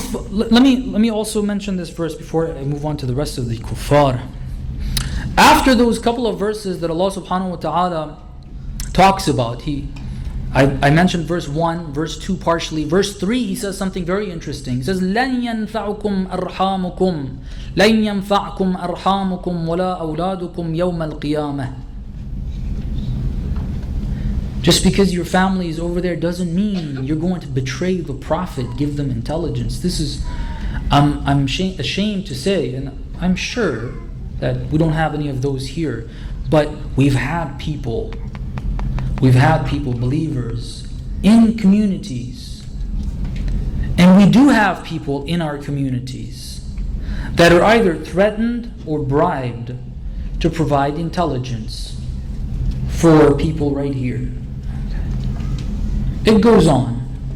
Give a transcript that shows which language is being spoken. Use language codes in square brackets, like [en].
[en] Let me also mention this verse before I move on to the rest of the kuffar. After those couple of verses that Allah subhanahu wa ta'ala talks about, I mentioned verse 1, verse 2 partially. Verse 3, he says something very interesting. He says, [ar] لَن يَنْفَعُكُمْ أَرْحَامُكُمْ لَن يَنْفَعْكُمْ أَرْحَامُكُمْ وَلَا أَوْلَادُكُمْ يَوْمَ الْقِيَامَةِ. [en] Just because your family is over there doesn't mean you're going to betray the Prophet, give them intelligence. This is, I'm ashamed to say, and I'm sure that we don't have any of those here, but we've had people, believers, in communities, and we do have people in our communities that are either threatened or bribed to provide intelligence for people right here. It goes on.